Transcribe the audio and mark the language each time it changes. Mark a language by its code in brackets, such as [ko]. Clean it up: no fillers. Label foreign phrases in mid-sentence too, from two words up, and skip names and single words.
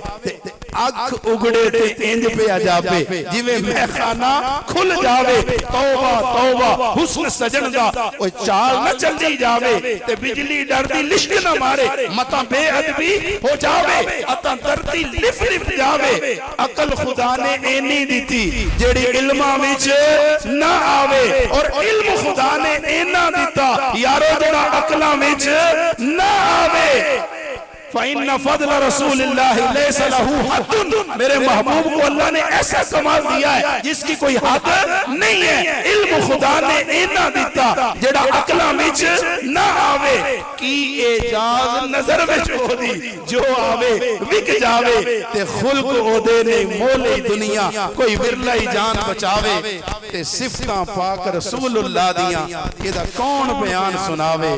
[pa] اکھ اگڑے تے انج پے آ جاوے جویں میخانہ کھل جاوے، توبہ توبہ حسن سجن دا او چال نہ چلدی جاوے، تے بجلی ڈردی لشک نہ مارے، متا بے ادبی ہو جاوے، اتا دھرتی لف لف جاوے. عقل خدا نے اینی دتی جیہڑی علماں وچ نہ آوے، اور علم خدا نے اینا دتا یارو جیہڑا عقلاں وچ نہ آوے. [ar] فإن فضل رسول الله ليس له حد, [ur] میرے محبوب کو اللہ نے ایسا کمال دیا ہے جس کی کوئی حد نہیں ہے. [pa] علم خدا نے اینا دتا جیہڑا عقلاں وچ نہ آوے، کی اعجاز نظر وچ اوہدی جو آوے وک جاوے، تے خلق اوہدے نے موہلے دنیا کوئی ورلا ہی جان بچاوے، تے صفتاں پاک رسول اللہ دیاں ایدا کون بیان سناوے.